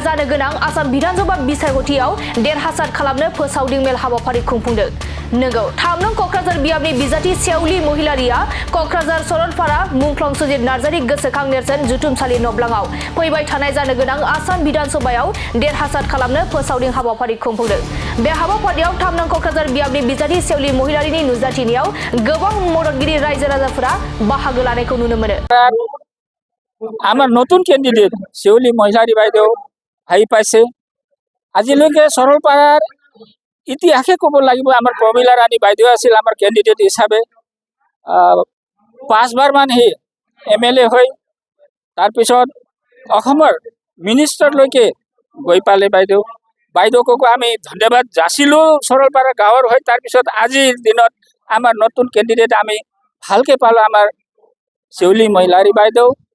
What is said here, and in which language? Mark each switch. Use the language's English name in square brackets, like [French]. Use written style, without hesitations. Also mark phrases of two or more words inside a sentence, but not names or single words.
[Bodo] जानो गोनां आसाम विधानसभा बिसायख'थियाव देरहासार खालामनो फोसावदिं मेल हाबाफारि खुंफुंदों नंगौ 3 नं क'क्राझार बियाबनि बिजाथि सेवलि महिलारिया क'क्राझार सरलपारा मुंख्लं सुजित नार्जारि गोसोखां नेरसोन जुथुमसालि नब्लाङाव फैबाय थानाय जानो गोनां आसाम विधानसभायाव देरहासार खालामनो फोसावदिं हाबाफारि खुंफुंदों बे हाबाफारियाव 3 नं क'क्राझार बियाबनि बिजाथि सेवलि महिलारिनि नुजाथिनायाव गोबां मददगिरि रायजो राजाफोरा बाहागो लानायखौ नुनो मोनो [Assamese] আমার নতুন ক্যান্ডিডেট সেউলি মহিলারি বাইদেউ আহি পাইছে আজিলৈকে সরলপাড়ার ইতিহাসে ক'ব লাগিব আমাৰ প্ৰমীলা ৰাণী বাইদেউ আছিল আমাৰ ক্যান্ডিডেট হিচাপে 5বাৰ মান হি MLA হৈ তাৰপিছত অসমৰ মিনিষ্টাৰলৈকে গৈ পালে বাইদেউকো আমি ধন্যবাদ যাচিলোঁ সরলপাড়া গাঁৱৰ হৈ তাৰপিছত আজিৰ দিনত আমাৰ নতুন ক্যান্ডিডেট আমি ভালকে পালোঁ আমাৰ সেউলি মহিলারি বাইদেউ